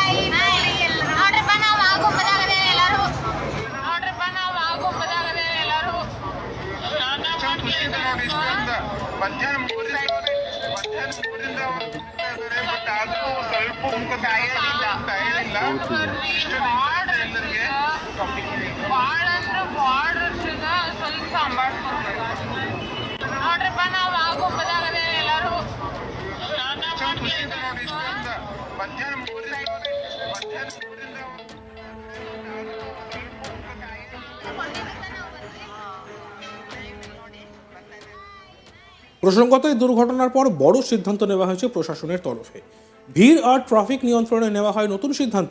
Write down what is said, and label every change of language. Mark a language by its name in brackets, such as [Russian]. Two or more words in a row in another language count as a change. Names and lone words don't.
[Kannada] ಮಧ್ಯಾಹ್ನ ಮೂರಿಂದ ಬಟ್ ಆದ್ರೂ ಸ್ವಲ್ಪ ಮುಖ ತಯಾರಿಲ್ಲ ಇಷ್ಟು ಎಲ್ಲರಿಗೆ ಸ್ವಲ್ಪ ನೋಡ್ರಪ್ಪ ನಾವು ಆಗೋದಾಗದೆ ಎಲ್ಲರೂ ಮಧ್ಯಾಹ್ನ ಮೂರಿಂದ [Bangla] প্রসঙ্গত এই দুর্ঘটনার পর বড় সিদ্ধান্ত নেওয়া হয়েছে প্রশাসনের তরফে। ভিড় আর ট্রাফিক নিয়ন্ত্রণে নেওয়া হয় নতুন সিদ্ধান্ত।